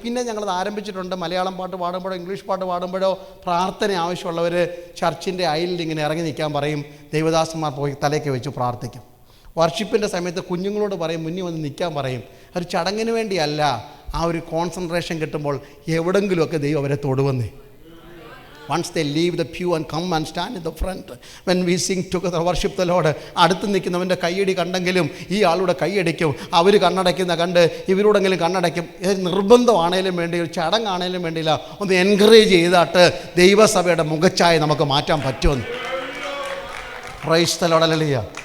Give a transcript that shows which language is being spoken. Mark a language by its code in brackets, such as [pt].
[ml] പിന്നെ ഞങ്ങളത് ആരംഭിച്ചിട്ടുണ്ട്. മലയാളം പാട്ട് പാടുമ്പോഴോ ഇംഗ്ലീഷ് പാട്ട് പാടുമ്പോഴോ പ്രാർത്ഥന ആവശ്യമുള്ളവർ ചർച്ചിൻ്റെ അയലിൽ ഇങ്ങനെ ഇറങ്ങി നിൽക്കാൻ പറയും. ദൈവദാസന്മാർ പോയി തലേക്ക് വെച്ച് പ്രാർത്ഥിക്കും. വർഷിപ്പിൻ്റെ സമയത്ത് കുഞ്ഞുങ്ങളോട് പറയും, മുന്നിൽ വന്ന് നിൽക്കാൻ പറയും. ഒരു ചടങ്ങിന് വേണ്ടിയല്ല, ആ ഒരു കോൺസെൻട്രേഷൻ കിട്ടുമ്പോൾ എവിടെങ്കിലുമൊക്കെ ദൈവം അവരെ തൊടുവന്നേ. [en] Once they leave the pew and come and stand in the front when we sing together, worship the Lord. [ml] അടുത്ത് നിൽക്കുന്നവൻ്റെ കൈയടി കണ്ടെങ്കിലും ഈ ആളുടെ കൈയടിക്കും. അവർ കണ്ണടയ്ക്കുന്ന കണ്ട് ഇവരോടെങ്കിലും കണ്ണടയ്ക്കും. നിർബന്ധമാണേലും വേണ്ടി, ഒരു ചടങ്ങാണേലും വേണ്ടിയില്ല, ഒന്ന് എൻകറേജ് ചെയ്തിട്ട് ദൈവസഭയുടെ മുഖച്ഛായ നമുക്ക് മാറ്റാൻ പറ്റുമെന്ന്. [en] Praise the lord. [ml] ഹല്ലേലൂയ.